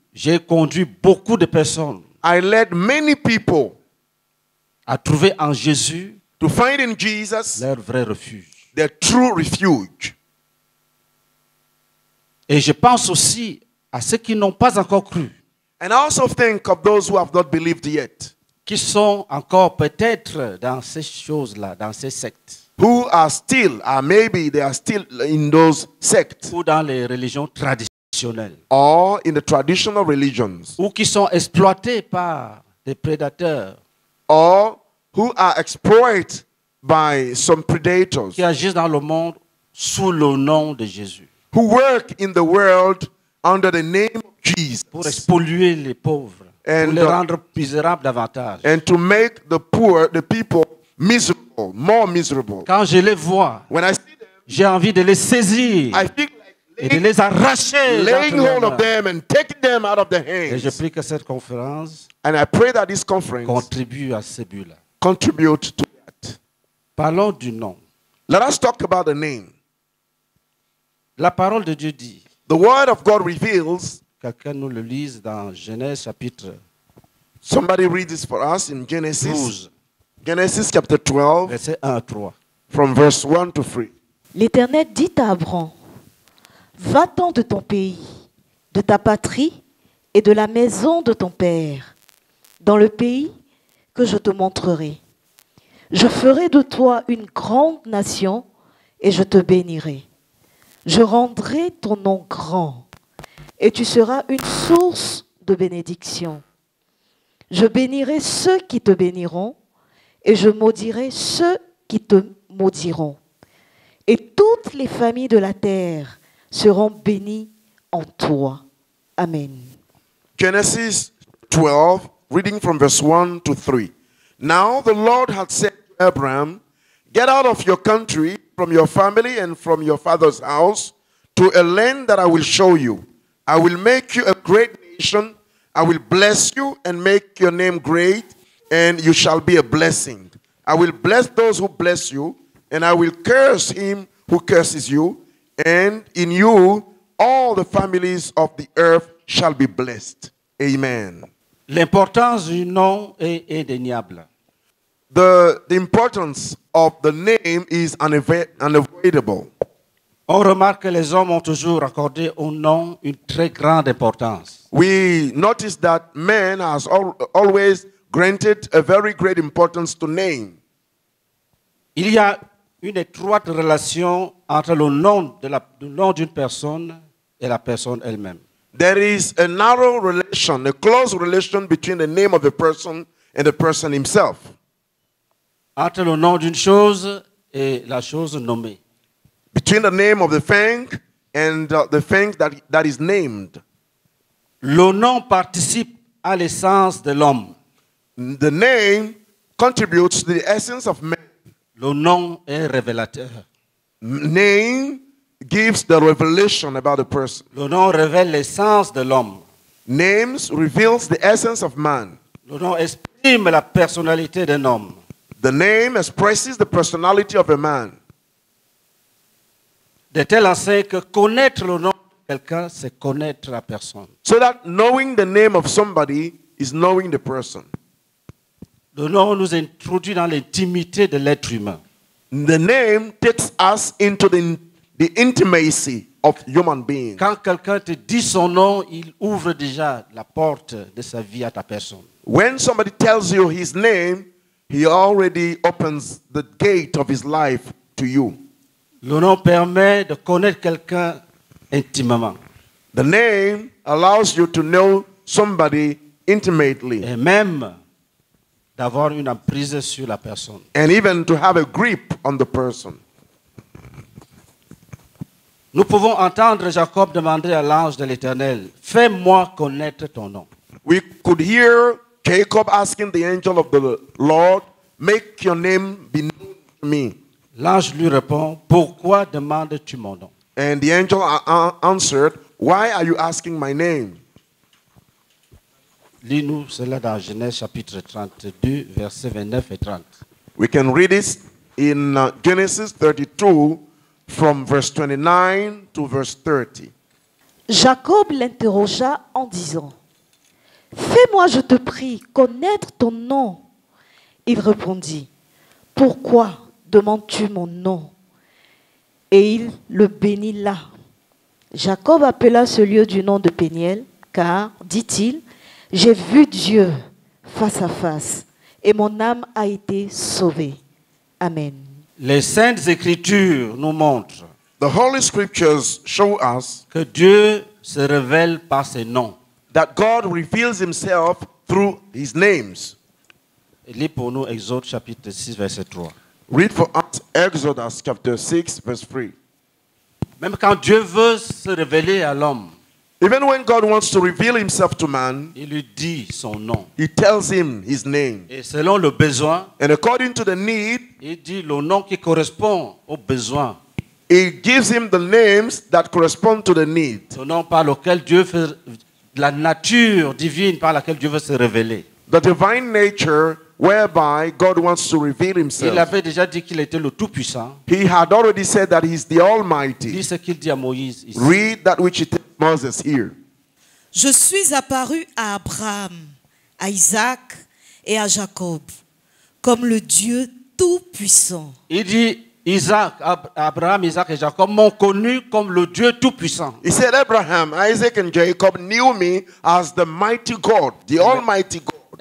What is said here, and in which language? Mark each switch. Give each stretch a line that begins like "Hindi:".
French: J'ai conduit beaucoup de personnes
English: I led many people
French: à trouver en Jésus
English: to find in Jesus
French: leur vrai refuge.
English: their true refuge.
French: Et je pense aussi à ceux qui n'ont pas encore cru,
English: And I also think of those who have not believed yet,
French: qui sont encore peut-être dans ces choses-là, dans ces sectes,
English: who are still, or maybe they are still in those sects,
French: ou dans les religions traditionnelles,
English: or in the traditional religions,
French: ou qui sont exploités par des prédateurs,
English: or who are exploited by some predators,
French: qui agissent dans le monde sous le nom de Jésus,
English: who work in the world under the name of
French: pour
English: Jesus,
French: spolier les pauvres,
English: And,
French: pour les rendre misérables davantage.
English: and to make the poor, the people, miserable, more miserable.
French: Quand je les vois,
English: When I see them,
French: j'ai envie de les saisir
English: I feel
French: et de
English: like
French: les arracher.
English: laying
French: d'entre leurs
English: hold of
French: mains.
English: them and taking them out of their
French: Et je
English: hands.
French: prie que cette conférence
English: And I pray that this conference
French: contribue à ce but-là.
English: contribute to that.
French: Parlons du nom.
English: Let us talk about the name.
French: La parole de Dieu dit,
English: The word of God reveals,
French: quelqu'un nous le lise dans Genèse chapitre somebody read this for us in Genesis, 12,
English: Genesis chapter 12,
French: verset 1 à 3.
English: from verse 1 to 3.
French: L'Éternel dit à Abraham, va-t'en de ton pays, de ta patrie et de la maison de ton père, dans le pays que je te montrerai. Je ferai de toi une grande nation et je te bénirai. Je rendrai ton nom grand et tu seras une source de bénédiction. Je bénirai ceux qui te béniront et je maudirai ceux qui te maudiront. Et toutes les familles de la terre seront bénies en toi. Amen.
English: Genesis 12, reading from verse 1 to 3. Now the Lord had said to Abraham, get out of your country, from your family and from your father's house, to a land that I will show you. I will make you a great nation. I will bless you and make your name great, and you shall be a blessing. I will bless those who bless you, and I will curse him who curses you, and in you all the families of the earth shall be blessed. Amen.
French: L'importance du nom est indéniable.
English: The importance of the name is unavoidable.
French: On remarque que les hommes ont toujours accordé au nom une très grande importance.
English: We notice that man has always granted a very great importance to name.
French: Il y a une étroite relation entre le nom d'une personne et la personne elle-même.
English: There is a narrow relation, a close relation between the name of a person and the person himself.
French: Entre le nom d'une chose et la chose nommée.
English: Between the name of the thing and the things that is named.
French: Le nom participe à l'essence de l'homme.
English: The name contributes to the essence of man.
French: Le nom est révélateur.
English: Name gives the revelation about a person.
French: Le nom révèle l'essence de l'homme.
English: Names reveals the essence of man.
French: Le nom exprime la personnalité d'un homme.
English: The name expresses the personality of a man.
French: De telle enseigne que connaître le nom de quelqu'un, c'est connaître la personne.
English: So that knowing the name of somebody is knowing the person.
French: Le nom nous introduit dans l'intimité de l'être humain.
English: The name takes us into the intimacy of human beings.
French: Quand quelqu'un te dit son nom, il ouvre déjà la porte de sa vie à ta personne.
English: When somebody tells you his name, he already opens the gate of his life to you.
French: Le nom permet de connaître quelqu'un intimement.
English: The name allows you to know somebody intimately
French: Et même d'avoir une emprise sur la personne.
English: and even to have a grip on the person.
French: Nous pouvons entendre Jacob demander à l'ange de l'Éternel, « Fais-moi connaître ton nom.
English: We could hear Jacob asking the angel of the Lord, make your name be known to me. »
French: L'ange lui répond, « Pourquoi demandes-tu mon nom ?»
English: And the angel answered, why are you asking my name?
French: Lis-nous cela dans Genèse chapitre 32, versets 29 et 30.
English: We can read it in Genesis 32 from verse 29 to verse 30.
French: Jacob l'interrogea en disant, « Fais-moi, je te prie, connaître ton nom. » Il répondit, « Pourquoi demandes-tu mon nom ?» Et il le bénit là. Jacob appela ce lieu du nom de Péniel, car, dit-il, « J'ai vu Dieu face à face, et mon âme a été sauvée. » Amen. Les Saintes Écritures nous montrent
English: The Holy Scriptures show us
French: que Dieu se révèle par ses noms.
English: that God reveals himself through his names.
French: Lis pour nous Exode chapitre 6, verset 3.
English: Read for us Exodus chapter 6 verse 3.
French: Même quand Dieu veut se révéler à l'homme,
English: Even when God wants to reveal himself to man,
French: il lui dit son nom.
English: he tells him his name.
French: Et selon le besoin,
English: And according to the need,
French: il dit le nom qui correspond au besoin.
English: he gives him the names that correspond to the need.
French: Le nom par lequel Dieu fait, la nature divine par laquelle Dieu veut se révéler.
English: The divine nature whereby God wants to reveal
French: Il
English: himself.
French: avait déjà dit qu'il était le Tout-Puissant.
English: He had already said that he's the Almighty.
French: Lis ce qu'il dit à Moïse ici.
English: Read that which he tells Moses here.
French: Je suis apparu à Abraham, à Isaac et à Jacob, comme le Dieu Tout-Puissant. Il dit, Abraham, Isaac et Jacob m'ont connu comme le Dieu Tout-Puissant.
English: He said, Abraham, Isaac, and Jacob knew me as the mighty God, the Almighty God.